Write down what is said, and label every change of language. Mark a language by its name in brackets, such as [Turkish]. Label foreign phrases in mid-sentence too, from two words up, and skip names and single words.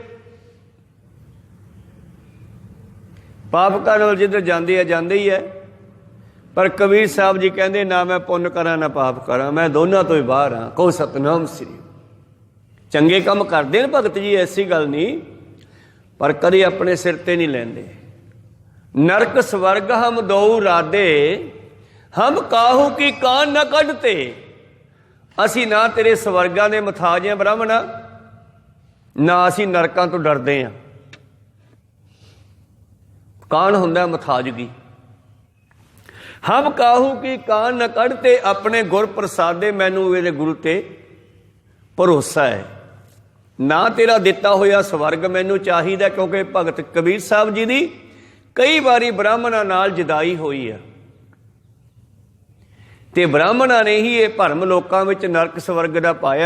[Hindi] पाप करन जिधर जाती है जाती ही है, पर कबीर साहब जी कहते ना मैं पुण्य करा ना पाप करा, मैं दोनों तो ही बाहर हाँ। कहो सतनाम श्री। [Punjabi] ਚੰਗੇ ਕਾਮ ਕਰਤੇ ਹੈਂ ਭਗਤ ਜੀ, ਐਸੀ ਗਲ ਨਹੀਂ, ਪਰ ਕਭੀ ਅਪਨੇ ਸਿਰ ਤੇ ਨਹੀਂ ਲੈਂਦੇ। [Hindi] नरक स्वर्ग हम दो राधे, हम काहू की कान न कढ़ते। [Punjabi] ਅਸੀ ਨਾ ਤੇਰੇ ਸਵਰਗਾਂ ਦੇ ਮੁਥਾਜ ਹੈਂ ਬ੍ਰਾਹਮਣਾ, ਨਾ ਅਸੀ ਨਰਕਾਂ ਤੋ ਡਰਦੇ ਹੈਂ। ਕਾਨ ਹੁੰਦਾ ਮੁਥਾਜਗੀ। [Hindi] हम काहू की कान न कढ़ते, [Punjabi] ਅਪਨੇ ਗੁਰ ਪ੍ਰਸਾਦੇ ਮੈਨੂੰ ਮੇਰੇ ਗੁਰੂ ਤੇ ਭਰੋਸਾ ਹੈ। ਨਾ ਤੇਰਾ ਦਿੱਤਾ ਹੋਇਆ ਸਵਰਗ ਮੈਨੂੰ ਚਾਹੀਦਾ, ਕਿਉਂਕਿ ਭਗਤ ਕਬੀਰ ਸਾਹਬ ਜੀ ਦੀ ਕਈ ਬਾਰੀ ਬ੍ਰਾਹਮਣਾਂ ਨਾਲ ਜੁਦਾਈ ਹੋਈ ਹੈ, ਤੇ ਬ੍ਰਾਹਮਣਾਂ ਨੇ ਹੀ ਯੇ ਭਰਮ ਲੋਕਾਂ ਵਿਚ ਨਰਕ ਸਵਰਗ ਦਾ ਪਾਇਆ।